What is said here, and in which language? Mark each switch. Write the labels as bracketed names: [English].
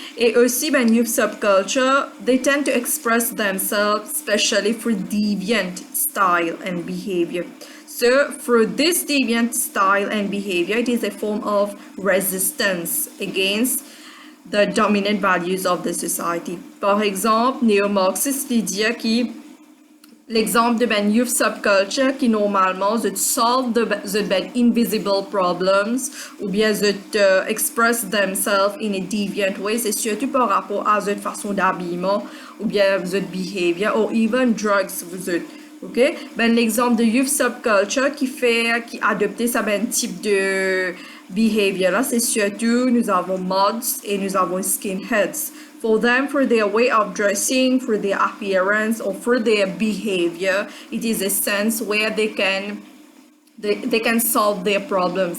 [English] Et aussi, youth subculture, they tend to express themselves, especially through deviant style and behavior. So, through this deviant style and behavior, it is a form of resistance against the dominant values of the society. [French] Par exemple, néo-marxiste dit que l'exemple de youth subculture qui normalement [English] solve the invisible problems [French] ou bien [English] express themselves in a deviant way, [French] c'est surtout par rapport à cette façon d'habillement ou bien votre [English] behavior or even drugs [French] vous êtes. Ok, l'exemple de youth subculture qui adopte ça type de behavior là, c'est surtout nous avons mods et nous avons skinheads. [English] For them, for their way of dressing, for their appearance, or for their behavior, it is a sense where they can solve their problems.